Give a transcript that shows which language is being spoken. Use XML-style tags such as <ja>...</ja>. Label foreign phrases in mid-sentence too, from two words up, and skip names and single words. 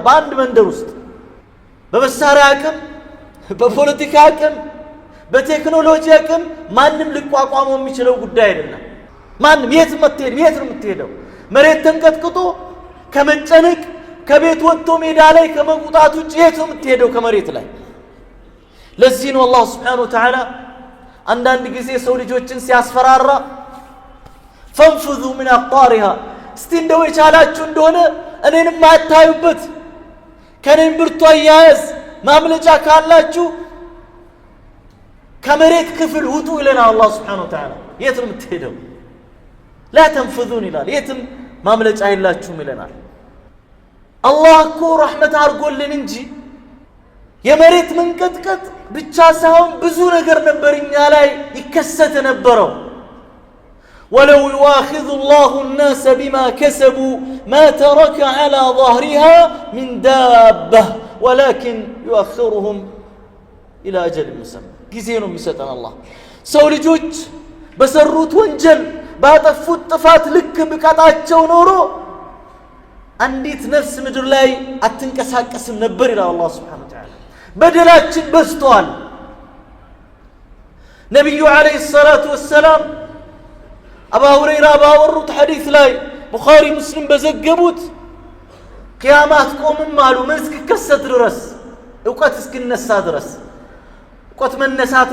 <am>በአንድ መንደር ውስጥ በመሳሪያ አቅም በፖለቲካ አቅም በቴክኖሎጂ አቅም ማንም ሊቋቋመው የሚችለው ጉዳይ አይደለም ማንም የት ነው የምትሄደው መሬት ተንቀጥቅጦ ከመጨነቅ ከቤት ወጥቶ ሜዳ ላይ ከመውጣት ውጭ የት ነው የምትሄደው ከመሬት ላይ ለዚህ ነው አላህ</am> <ar>سبحانه وتعالى</ar> <am>አንዳንድ ጊዜ ሰው ልጆችን ሲያስፈራራ</am> <ar>فانفذوا من أقطارها</ar> <am>እስቲ እንደው የቻላችሁ እንደሆነ እኔንም አታዩበት ከኔም ብርቱ አያያዝ ማምለጫ ካላችሁ ከመሬት ክፍል ውጡ ይለናል አላህ</am> <ar>سبحانه وتعالى</ar> <am>የት ነው የምትሄደው</am> <ar>لا تنفذون</ar> <am>ይላል የትም ማምለጫ የላችሁም ይለናል አላህ እኮ ረህመት አድርጎልን እንጂ የመሬት መንቀጥቀጥ ብቻ ሳይሆን ብዙ ነገር ነበርኛ ላይ ይከሰት ነበረው</am> <ar>ولو يؤاخذ الله الناس بما كسبوا ما ترك على ظهرها من دابة ولكن يؤخرهم إلى أجل مسمى</ar> <am>ጊዜ ነው የሚሰጠን አላህ ሰው ልጆች በሰሩት ወንጀል ባጠፉት ጥፋት ልክ ብቀጣቸው ኖሮ አንዲት ነፍስ ምድር ላይ አትንቀሳቀስም ነበር ይላል አላህ</am> <ar>سبحانه وتعالى</ar> <am>በደላችን በዝቷል ነብዩ</am> <ar>عليه الصلاة والسلام</ar> <am>አቡ ሁረይራ ባወሩት ሐዲስ ላይ ቡኻሪ ሙስሊም በዘገቡት ቂያማት ቆምም አሉ ምን እስኪከሰት ድረስ ዕውቀት እስኪነሳ ድረስ ዕውቀት መነሳት</am>